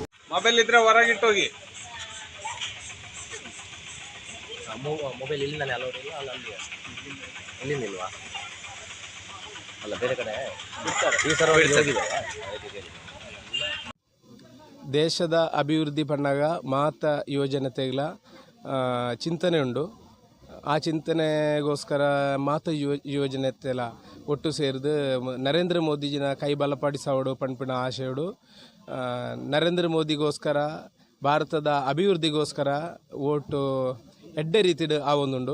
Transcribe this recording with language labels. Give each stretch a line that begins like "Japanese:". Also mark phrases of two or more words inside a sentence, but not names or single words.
Kannada: ಮೊಬೈಲ್ ಇದ್ರೆ ಹೊರಗಿಟ್ಟೋಗಿ. ಮೊಬೈಲ್ ಇಲ್ಲಿಂದಾನೆ ಅಲೌಡ್ ಇಲ್ಲ ಅಲ್ಲಿಂದ ಇಲ್ವಾ? ಅಲ್ಲ ಬೇರೆ ಕಡೆ ಈ ಸರ ಹೋಗಿದೆ.
Tulu: ದೇಶದ ಅಭಿವೃದ್ಧಿ ಪಣ್ಣಾಗ ಮಾತ ಯೋಜನೆತೆಗಳ ಚಿಂತನೆ ಉಂಡು. ಆ ಚಿಂತನೆಗೋಸ್ಕರ ಮಾತ ಯೋಜನೆತೆಲ ಒಟ್ಟು ಸೇರಿದು ನರೇಂದ್ರ ಮೋದಿಜಿನ ಕೈ ಬಲಪಡಿಸೋಡು ಪಂಪಿನ ಆಶೆಯೋಡು ನರೇಂದ್ರ ಮೋದಿಗೋಸ್ಕರ ಭಾರತದ ಅಭಿವೃದ್ಧಿಗೋಸ್ಕರ ಓಟು ಎಡ್ಡೆ ರೀತಿಡು ಆವೊಂದುಂಡು.